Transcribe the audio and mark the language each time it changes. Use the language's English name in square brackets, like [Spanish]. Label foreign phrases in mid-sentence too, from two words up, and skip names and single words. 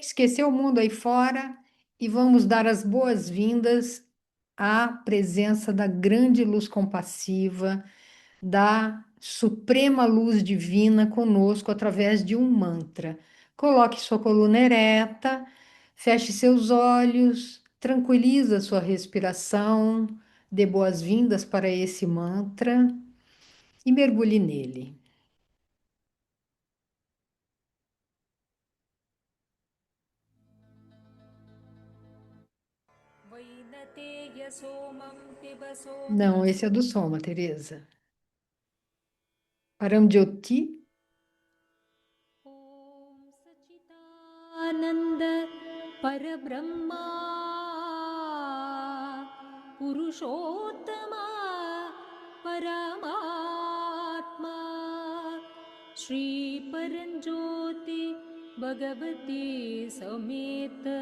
[Portuguese] Esquecer o mundo aí fora e vamos dar as boas-vindas à presença da grande luz compassiva, da suprema luz divina conosco através de um mantra. Coloque sua coluna ereta, feche seus olhos, tranquiliza sua respiração, dê boas-vindas para esse mantra e mergulhe nele. [Sanskrit] वैनतेय सोमं पिब [Portuguese] Não, [Sanskrit] सोमस्य [Portuguese] esse é do Soma, Teresa. Paramjyoti. [Sanskrit] ॐ सच्चिदानन्द परब्रह्मा पुरुषोत्तमा परमात्मा श्रीपरञ्ज्योति भगवती समेत